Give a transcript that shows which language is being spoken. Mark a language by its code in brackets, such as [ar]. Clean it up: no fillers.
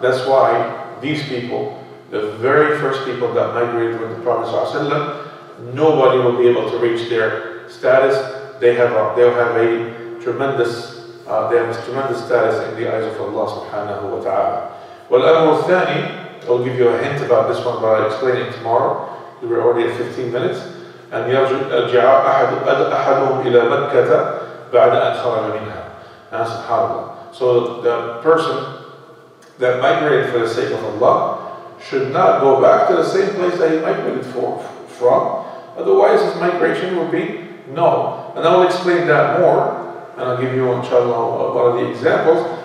[en] That's why these people, the very first people that migrated with the Prophet ﷺ, nobody will be able to reach their status. They'll have a tremendous status in the eyes of Allah subhanahu wa ta'ala. Well, Thani, I'll give you a hint about this one, but I'll explain it tomorrow. We're already at 15 minutes. [ar] And يرجع أحدهم إلى مكة بعد أن خرج منها. [en] And subhanAllah. So the person that migrated for the sake of Allah should not go back to the same place that he migrated from. Otherwise his migration would be no. And I will explain that more, and I'll give you, inshallah, one of the examples.